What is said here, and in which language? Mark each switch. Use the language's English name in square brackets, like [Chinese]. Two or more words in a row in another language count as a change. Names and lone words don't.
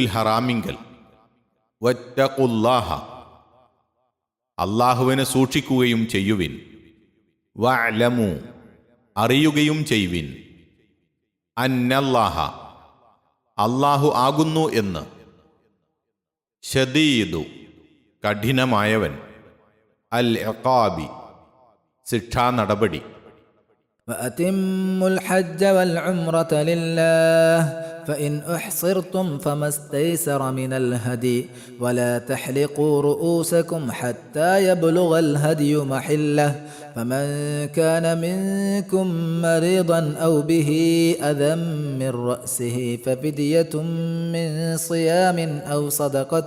[Malayalam] ഹറാമിങ്കൽ, വത്തഖുല്ലാഹ, അല്ലാഹുവിനെ സൂക്ഷിക്കുകയും ചെയ്യുവിൻ, വഅലമു, അറിയുകയും ചെയ്യുവിൻ, അന്നല്ലാഹ, അല്ലാഹു ആകുന്നു എന്ന്, ശദീദു, കഠിനമായവൻ, അൽ ഇഖാബി, ശിക്ഷാ നടപടി. [Arabic] وأتموا الحج والعمرة لله فإن أحصرتم فما استيسر من الهدي ولا تحلقوا رؤوسكم حتى يبلغ الهدي محله فمن كان منكم مريضا أو به أذى من رأسه ففدية من صيام أو صدقة